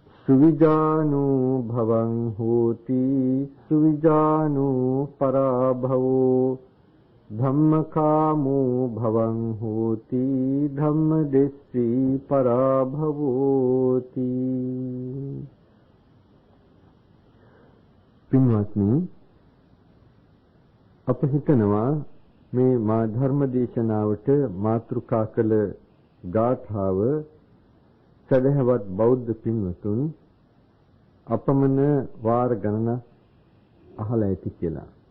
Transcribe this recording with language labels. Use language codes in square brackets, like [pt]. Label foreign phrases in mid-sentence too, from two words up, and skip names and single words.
[pi] සුවිජානෝ භවං හෝති සුවිජානෝ පරාභවෝ ධම්මකාමෝ භවං හෝති ධම්මදෙස්සී පරාභවෝති. [si] පින්වත්නි, අප හිතනවා මේ මා ධර්ම දේශනාවට මාතෘකා කළ ගාථාව සදහවත් බෞද්ධ පින්වතුන් අපමණ වාර ගණනක් අහලා ඇති කියලා.